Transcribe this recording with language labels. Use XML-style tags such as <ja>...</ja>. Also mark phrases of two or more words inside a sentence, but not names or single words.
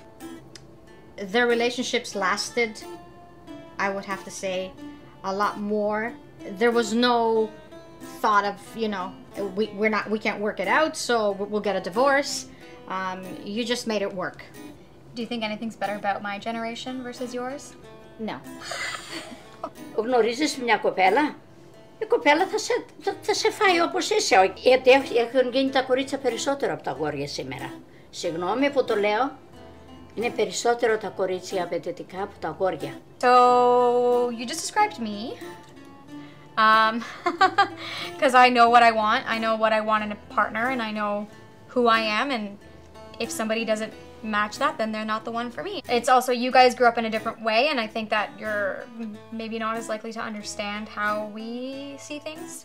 <en>Their relationships lasted, I would have to say, a lot more. There was no thought of, you know, we can't work it out, so we'll get a divorce. You just made it work. Do you think anything's better about my generation versus yours? No.</en> <el>Γνωρίζεις μια κοπέλα, η κοπέλα θα σε φάει όπως είσαι. Γιατί έχουν γίνει τα κορίτσια περισσότερο από τα αγόρια σήμερα. Συγγνώμη που το λέω, είναι περισσότερο τα κορίτσια απαιτητικά από τα αγόρια.</el> <en>So, you just described me. Because I know what I want. I know what I want in a partner, and I know who I am, and if somebody doesn't match that, then they're not the one for me. It's also, you guys grew up in a different way, and I think that you're maybe not as likely to understand how we see things.</en>